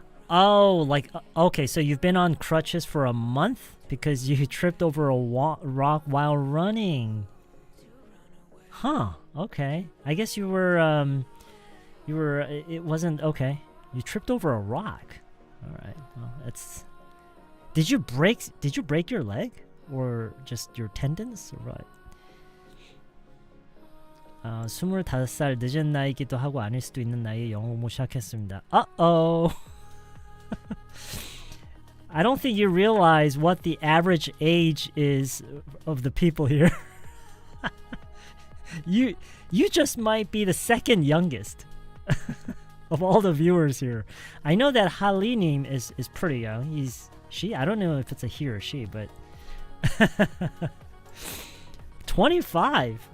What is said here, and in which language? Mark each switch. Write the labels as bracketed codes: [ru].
[en] Oh, okay, so you've been on crutches for a month because you tripped over a rock while running. Huh, okay. I guess it wasn't, okay. You tripped over a rock. All right, well, did you break your leg? Or just your tendons? Or what? [ko] 25살 늦은 나이기도 하고 아닐 수도 있는 나이에 영어 공부 시작했습니다. [en] Uh-oh. I don't think you realize what the average age is of the people here. You just might be the second youngest of all the viewers here. I know that Halinim is pretty young. I don't know if it's a he or she, but 25.